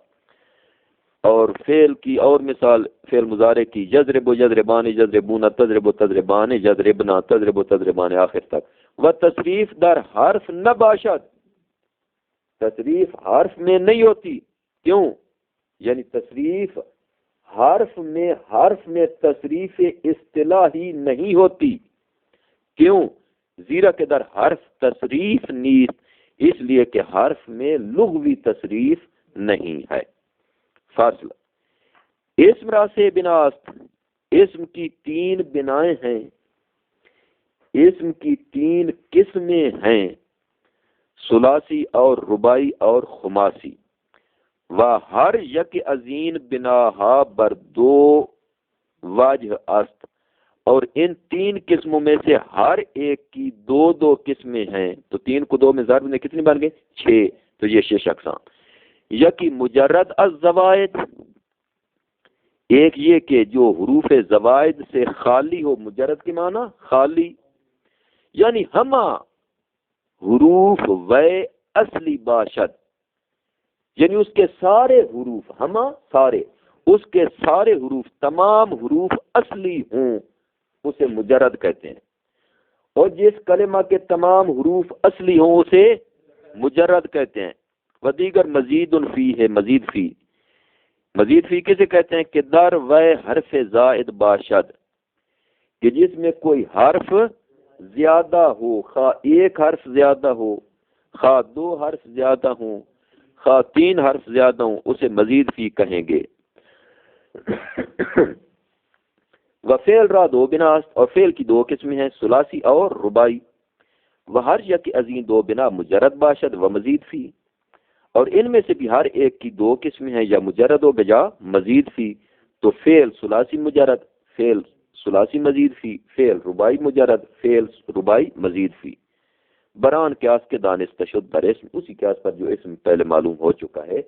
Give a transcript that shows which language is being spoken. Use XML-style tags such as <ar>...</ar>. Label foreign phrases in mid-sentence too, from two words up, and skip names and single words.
<ur>اور فعل کی اور مثال فعل مضارع کی</ur> <ar>یضرب یضربان یضربون تضرب تضربان یضربنا تضرب تضربان</ar> <ur>آخر تک۔</ur> <fa>و تصریف در حرف نہ باشد،</fa> <ur>تصریف حرف میں نہیں ہوتی، کیوں؟ یعنی تصریف حرف میں تصریف اصطلاحی نہیں ہوتی، کیوں؟</ur> <fa>زیرا کہ در حرف تصریف نیست،</fa> <ur>اس لیے کہ حرف میں لغوی تصریف نہیں ہے۔</ur> <fa>فاصلہ اسم را سے بناست،</fa> <ur>اسم کی 3 بنائیں ہیں، اسم کی 3 قسمیں ہیں، ثلاثی اور رباعی اور خماسی۔</ur> <fa>و ہر یک ازین بناہا بر 2 وجہ است،</fa> <ur>اور ان 3 قسموں میں سے ہر ایک کی 2 قسمیں ہیں، تو 3 کو 2 میں ضرب میں کتنی بن گئے؟ 6، تو یہ 6 اقسام۔</ur> <fa>یکی مجرد الزوائد،</fa> <ur>ایک یہ کہ جو حروف زوائد سے خالی ہو، مجرد کے معنی خالی، یعنی</ur> <fa>ہما حروف و اصلی باشد،</fa> <ur>یعنی اس کے سارے حروف، ہما سارے، اس کے سارے حروف، تمام حروف اصلی ہوں، اسے مجرد کہتے ہیں۔ اور جس کلمہ کے تمام حروف اصلی ہوں اسے مجرد کہتے ہیں۔</ur> <fa>و دیگر مزید فی</fa> <ur>ہے، مزید فی، مزید فی کسے کہتے ہیں؟</ur> <fa>کہ در و حرف زائد باشد،</fa> <ur>کہ جس میں کوئی حرف زیادہ ہو، خواہ 1 حرف زیادہ ہو، خواہ 2 حرف زیادہ ہوں، خواہ 3 حرف زیادہ ہوں، اسے مزید فی کہیں گے۔</ur> <fa>و فعل را 2 بناست،</fa> <ur>اور فعل کی 2 قسمیں ہیں، ثلاثی اور رباعی۔</ur> <fa>و ہر یک ازین 2 بنا مجرد باشد و مزید فی،</fa> <ur>اور ان میں سے بھی ہر ایک کی 2 قسمیں ہیں، یا مجرد و بجا مزید فی۔ تو فعل ثلاثی مجرد، فعل ثلاثی مزید فی، فعل رباعی مجرد، فعل رباعی مزید فی۔</ur> <fa>بران قیاس کے دانش تشد بر اسم،</fa> <ur>اسی قیاس پر جو اسم پہلے معلوم ہو چکا ہے۔</ur>